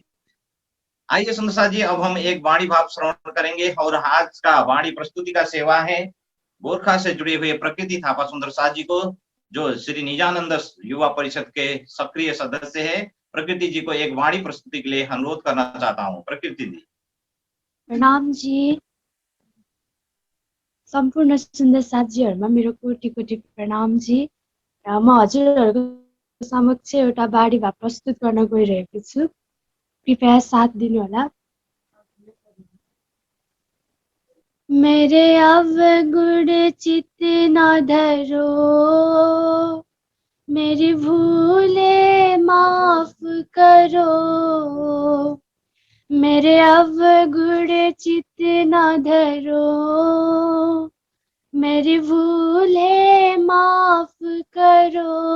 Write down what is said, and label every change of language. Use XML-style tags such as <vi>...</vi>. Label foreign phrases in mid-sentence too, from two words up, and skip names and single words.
<hi>आइए सुंदरसाद जी, अब हम एक वाणी भाव श्रवण करेंगे और आज का वाणी प्रस्तुति का सेवा है गोरखा से जुड़े हुए प्रकृति थापा सुंदरसाद जी को, जो श्री निजानंद युवा परिषद के सक्रिय सदस्य है। प्रकृति जी को एक वाणी प्रस्तुति के लिए अनुरोध करना चाहता हूँ। प्रकृति जी। प्रणाम जी।</hi> <ne>सम्पूर्ण सुन्दर साथीहरुमा मेरो कोटि कोटि प्रणाम जी। म हजुरहरुको समक्ष एउटा बाणी भाव प्रस्तुत गर्न गइरहेको छु, कृपया साथ दिनु होला।</ne> <hi>मेरे अवगुण चित्त न धरो, मेरी भूले माफ करो, मेरे अवगुण चित्त न धरो, मेरी भूले माफ करो,</hi>